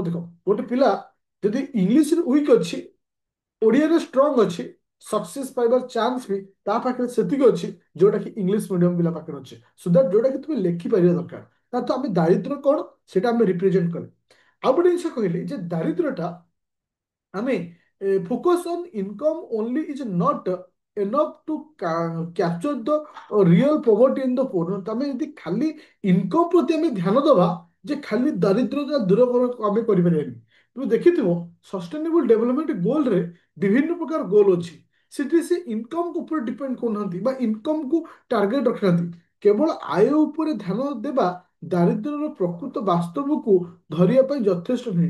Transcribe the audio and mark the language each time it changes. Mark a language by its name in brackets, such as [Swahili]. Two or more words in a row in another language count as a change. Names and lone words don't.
[Odia] ଦେଖ, ଗୋଟେ ପିଲା ଯଦି ଇଂଲିଶରେ ୱିକ୍ ଅଛି, ଓଡ଼ିଆରେ ଷ୍ଟ୍ରଙ୍ଗ ଅଛି, ସକ୍ସେସ୍ ପାଇବାର ଚାନ୍ସ ବି ତା ପାଖରେ ସେତିକି ଅଛି ଯୋଉଟା କି [English] English medium [Odia] ପିଲା ପାଖରେ ଅଛି। [English] so that [Odia] ଯୋଉଟା କି ତୁମେ ଲେଖିପାରିବା ଦରକାର। ତା ତ ଆମେ ଦାରିଦ୍ର୍ୟ କ'ଣ ସେଇଟା ଆମେ ରିପ୍ରେଜେଣ୍ଟ କଲେ। ଆଉ ଗୋଟେ ଜିନିଷ କହିଲି ଯେ ଦାରିଦ୍ର୍ୟଟା ଆମେ [English] focus on income only is not enough to capture the real poverty in the poor। [Odia] ଆମେ ଯଦି ଖାଲି ଇନକମ୍ ପ୍ରତି ଆମେ ଧ୍ୟାନ ଦେବା ଯେ ଖାଲି ଦାରିଦ୍ର୍ୟତା ଦୂର ଆମେ କରିପାରିବାନି। ତୁମେ ଦେଖିଥିବ [English] sustainable development goalରେ [Odia] ବିଭିନ୍ନ ପ୍ରକାର ଗୋଲ ଅଛି, ସେଠି ସେ ଇନକମ୍ ଉପରେ ଡିପେଣ୍ଡ କରୁନାହାନ୍ତି ବା ଇନକମ୍କୁ ଟାର୍ଗେଟ ରଖିନାହାନ୍ତି। କେବଳ ଆୟ ଉପରେ ଧ୍ୟାନ ଦେବା ଦାରିଦ୍ର୍ୟର ପ୍ରକୃତ ବାସ୍ତବକୁ ଧରିବା ପାଇଁ ଯଥେଷ୍ଟ ନୁହେଁ।